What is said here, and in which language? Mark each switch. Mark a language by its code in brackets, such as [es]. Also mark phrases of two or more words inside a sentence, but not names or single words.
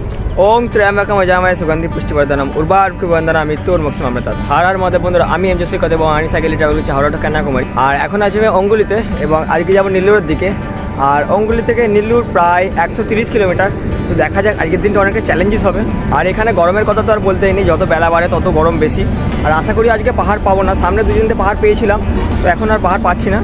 [sa] ओम त्र्यंबकम यजामहे सुगंधि पुष्टिवर्धनम उर्वारुकमिव बन्धनानां मृत्योर्मुक्षीयमामृतात् हर हर महादेव [bn] बंधुरा আমি এম জসি কথা বলবো আমি সাইকেলে ট্রাভেল করছি হাওড়া টু কন্যাকুমারী। আর এখন আছি আমি অঙ্গুলিতে এবং আজকে যাবো নীলুরের দিকে। আর অঙ্গুলি থেকে নীলুর প্রায় 130 কিলোমিটার। তো দেখা যাক আজকের দিনটা অনেকটা চ্যালেঞ্জেস হবে। আর এখানে গরমের কথা তো আর বলতেই নেই, যত বেলা বাড়ে তত গরম বেশি। আর আশা করি আজকে পাহাড় পাবো না, সামনে দুদিনতে পাহাড় পেয়েছিলাম, তো এখন আর পাহাড় পাচ্ছি না।